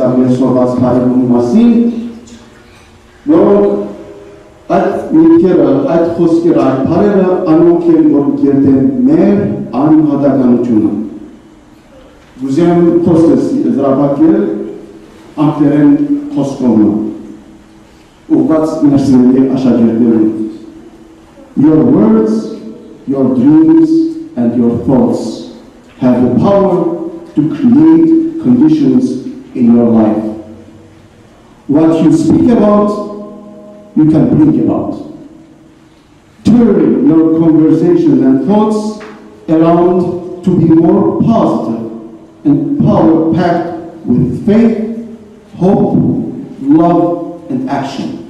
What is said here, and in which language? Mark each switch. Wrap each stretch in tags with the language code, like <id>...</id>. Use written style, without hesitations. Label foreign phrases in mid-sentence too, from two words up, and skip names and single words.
<hy>մեր սովված հայրենի մասին, որոնք այդ միտքերը, այդ խոսքերը, այդ բառերը անոնք են, որ կերտեն մեր անհատականությունը։ Գուզեմ խոստես եզրափակել անգլերեն խոսքովը, ուղղված մեր սիրելի աշակերտներին։</hy> <en>Your words, your dreams, and your thoughts have the power to create conditions in your life. What you speak about, you can bring about. Turn your conversation and thoughts around to be more positive and power-packed with faith, hope, love, and action.</en>